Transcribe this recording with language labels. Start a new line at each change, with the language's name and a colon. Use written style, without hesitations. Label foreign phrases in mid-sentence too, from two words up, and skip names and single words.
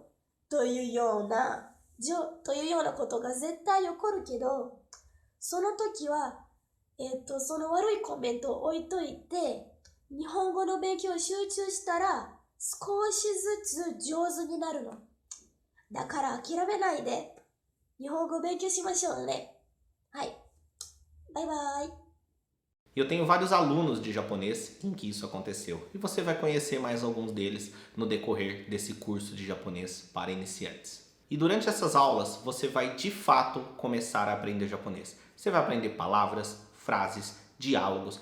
Japanese: というようなことが絶対起こるけど、その時は、その悪いコメントを置いといて、日本語の勉強を集中したら、少しずつ上手になるの。だから諦めないで、日本語を勉強しましょうね。はい。バイバイ。
Portuguese: Eu tenho vários alunos de japonês em que isso aconteceu e você vai conhecer mais alguns deles no decorrer desse curso de japonês para iniciantes. E durante essas aulas, você vai de fato começar a aprender japonês. Você vai aprender palavras, frases, diálogos.